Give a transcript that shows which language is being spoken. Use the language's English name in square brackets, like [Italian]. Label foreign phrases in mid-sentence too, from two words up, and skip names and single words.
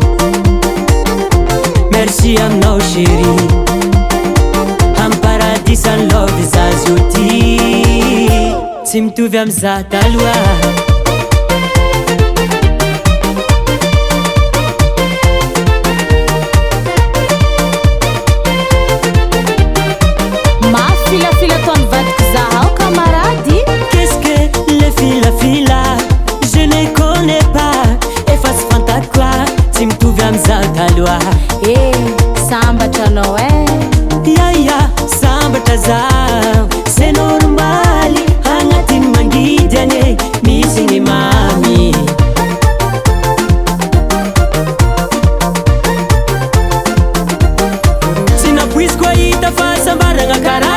[Malagasy] merci aminao chéri am paradisan love za zao ty tsy mitovy amizah taloha mafilafila tony vadiko zahao camarady [French] qu'est-ce que le filafila je ne connais pas [Malagasy] efa tsy fantako koa tsy mitovy amizah taloha sambatra anao Yaya sambatra zaho [French] c'est normal [Malagasy] agnatiny mangidy ane misy ny mamy tsy nampoiziko ahita fahasambaragna karaha